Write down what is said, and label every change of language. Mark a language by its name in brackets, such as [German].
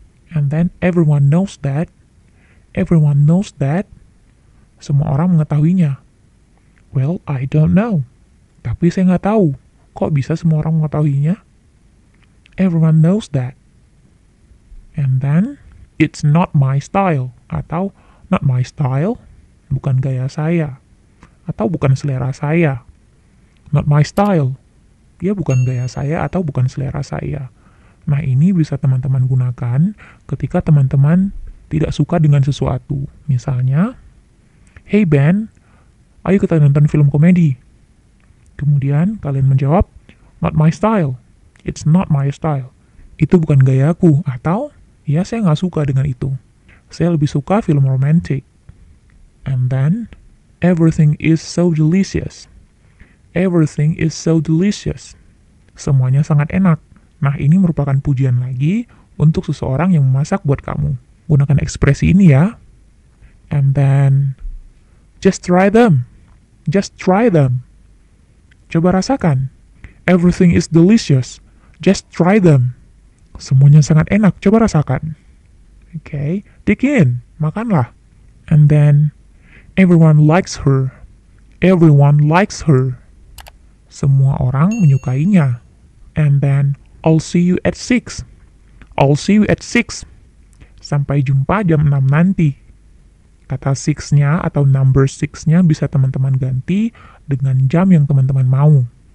[English] And then, everyone knows that. Everyone knows that. [Indonesian] Semua orang mengetahuinya. [English] Well, I don't know. [Indonesian] Tapi saya nggak tahu. Kok bisa semua orang mengetahuinya? [English] Everyone knows that. And then, it's not my style. [Indonesian] Atau, [English] not my style, [Indonesian] bukan gaya saya. Atau bukan selera saya. [English] Not my style. [Indonesian] Dia bukan gaya saya atau bukan selera saya. Nah, ini bisa teman-teman gunakan ketika teman-teman tidak suka dengan sesuatu. Misalnya, "Hey Ben, ayo kita nonton film komedi." Kemudian kalian menjawab, [English] "Not my style." It's not my style. [Indonesian] Itu bukan gayaku. Atau, ya saya nggak suka dengan itu. Saya lebih suka film romantic. [English] And then, everything is so delicious. Everything is so delicious. [Indonesian] Semuanya sangat enak. Nah, ini merupakan pujian lagi untuk seseorang yang memasak buat kamu. Gunakan ekspresi ini ya. [English] And then, just try them. Just try them. [Indonesian] Coba rasakan. [English] Everything is delicious. Just try them. [Indonesian] Semuanya sangat enak. Coba rasakan. [English] Okay, dig in. [Indonesian] Makanlah. [English] And then, everyone likes her. Everyone likes her. [Indonesian] Semua orang menyukainya. [English] And then, I'll see you at 6. I'll see you at 6. [Indonesian] Sampai jumpa jam 6 nanti. Kata 6-nya atau number 6-nya bisa teman-teman ganti dengan jam yang teman-teman mau.